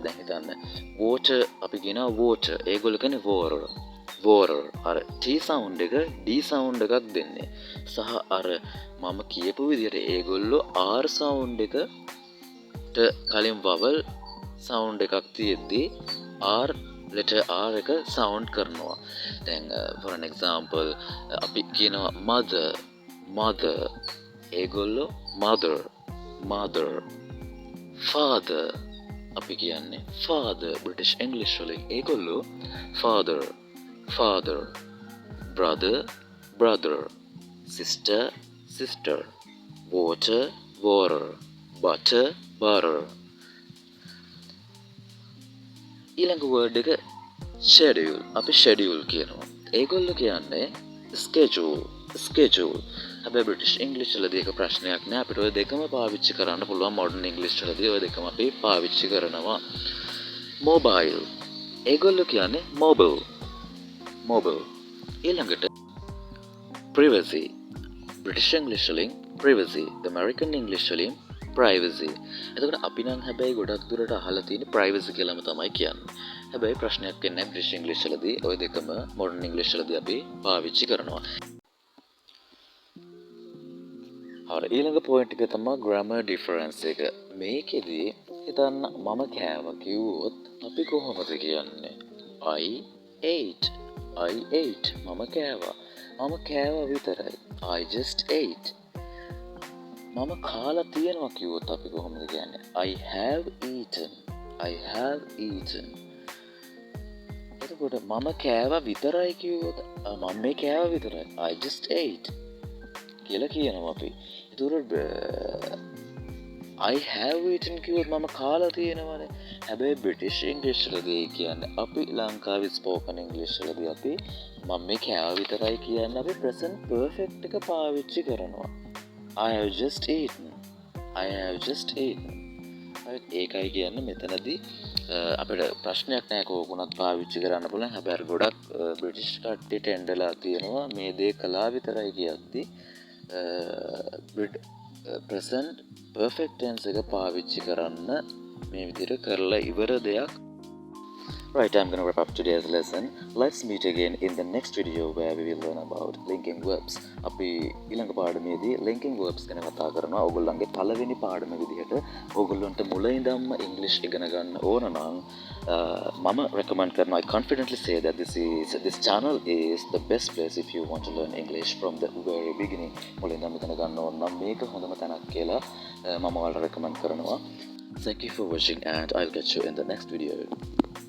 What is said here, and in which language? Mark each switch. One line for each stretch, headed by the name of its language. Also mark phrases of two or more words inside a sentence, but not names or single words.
Sinhala: දැන් හිතන්න water අපි කියනවා water ඒගොල්ලෝ කියන්නේ water අර
English: T sound
Sinhala: එක
English: D sound
Sinhala: එකක් දෙන්නේ. සහ අර මම කියපු විදිහට ඒගොල්ලෝ
English: R sound
Sinhala: එකට කලින්
English: vowel sound
Sinhala: එකක් තියෙද්දි
English: R letter R
Sinhala: එක sound කරනවා. දැන්
English: for an example
Sinhala: අපි කියනවා mother ඒගොල්ලෝ
English: mother father
Sinhala: අපි කියන්නේ father
English: British English
Sinhala: වලින් ඒගොල්ලෝ
English: father brother sister water butter ඊළඟ word එක schedule අපි schedule කියනවා.
Sinhala: ඒගොල්ලෝ කියන්නේ schedule. හැබැයි
English: British English
Sinhala: වලදී ඒක ප්‍රශ්නයක් නෑ. අපිට ඔය දෙකම පාවිච්චි කරන්න පුළුවන්.
English: modern English
Sinhala: වලදී ඔය දෙකම අපි පාවිච්චි කරනවා. mobile. ඒගොල්ලෝ කියන්නේ mobile. ඊළඟට privacy.
English: British English
Sinhala: වලින් privacy.
English: American English
Sinhala: වලින් privacy. එතකොට අපි නම් හැබැයි ගොඩක් දුරට අහලා තියෙන privacy කියලාම තමයි කියන්නේ. හැබැයි ප්‍රශ්නයක් වෙන්නේ
English: British English
Sinhala: වලදී ওই දෙකම
English: modern English
Sinhala: වලදී අපි පාවිච්චි කරනවා. හරි ඊළඟ point එක තමයි
English: grammar difference
Sinhala: එක. මේකෙදි හිතන්න මම කෑවා කිව්වොත් අපි කොහොමද කියන්නේ?
English: I ate.
Sinhala: මම කෑවා විතරයි.
English: I just ate.
Sinhala: මම කාලා තියෙනවා කිව්වොත් අපි කොහොමද කියන්නේ?
English: I have eaten.
Sinhala: එතකොට මම කෑවා විතරයි කිව්වොත් මම මේ කෑවා විතරයි.
English: I just ate
Sinhala: කියලා කියනවා අපි. එතකොට
English: I have eaten
Sinhala: කිව්වොත් මම කාලා තියෙනවනේ. හැබැයි
English: British English
Sinhala: වලදී කියන්නේ අපි ලංකාවේ
English: spoken English
Sinhala: වලදී අපි මම මේ කෑවා විතරයි කියන්නේ අපි
English: present perfect
Sinhala: එක පාවිච්චි කරනවා.
English: I have just eaten.
Sinhala: ඒකයි කියන්නේ මෙතනදී අපිට ප්‍රශ්නයක් නෑ කෝකුණත් පාවිච්චි කරන්න පුළුවන්. හැබැයි ගොඩක් බ්‍රිටිෂ් කට්ටියට එන්ඩලා තියෙනවා මේ දේ කළා විතරයි කියද්දි
English: present perfect tense
Sinhala: එක පාවිච්චි කරන්න මේ විදිහට කරලා ඉවර දෙයක්.
English: Right, I'm going to wrap up today's lesson. Let's meet again in the next video where we will learn about linking verbs.
Sinhala: අපි ඊළඟ පාඩමේදී
English: linking verbs
Sinhala: ගැන කතා කරනවා. ඔයගොල්ලන්ගේ පළවෙනි පාඩම විදිහට ඔයගොල්ලන්ට මුල ඉඳන්ම English ඉගෙන ගන්න ඕන නම් මම recommend කරනවා.
English: I confidently say that this channel is the best place if you want to learn English from the very beginning.
Sinhala: මුල ඉඳන් ඉගෙන ගන්න ඕන නම් මේක හොඳම තැනක් කියලා මම ඔයාලට recommend කරනවා.
English: Thank you for watching and I'll catch you in the next video.